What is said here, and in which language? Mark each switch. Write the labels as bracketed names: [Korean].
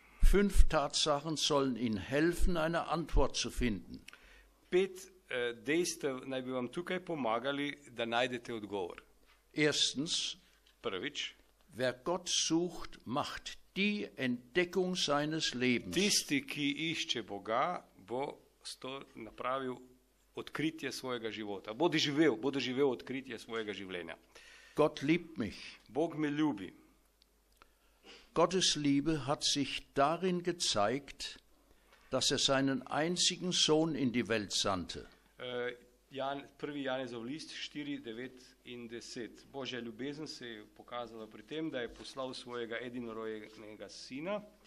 [German] 5 Tatsachen sollen Ihnen helfen, eine Antwort zu finden. [Slovenian] 5 dejstev naj bi vam tukaj pomagali, da najdete odgovor. [German] Erstens, [Slovenian] Prvič, [German] wer Gott sucht, macht die Entdeckung seines Lebens. [Slovenian] tisti, ki išče Boga, bo napravil odkritje svojega života. Bo doživel odkritje svojega življenja. [German] Gott liebt mich. [Slovenian] Bog me ljubi. [German] Gottes Liebe hat sich darin gezeigt, dass er seinen einzigen Sohn in die Welt sandte. [Slovenian] 1. Janezov list 4, 9 in 10. Božja ljubezen se je pokazala pri tem, da je poslal svojega edinorojenega sina.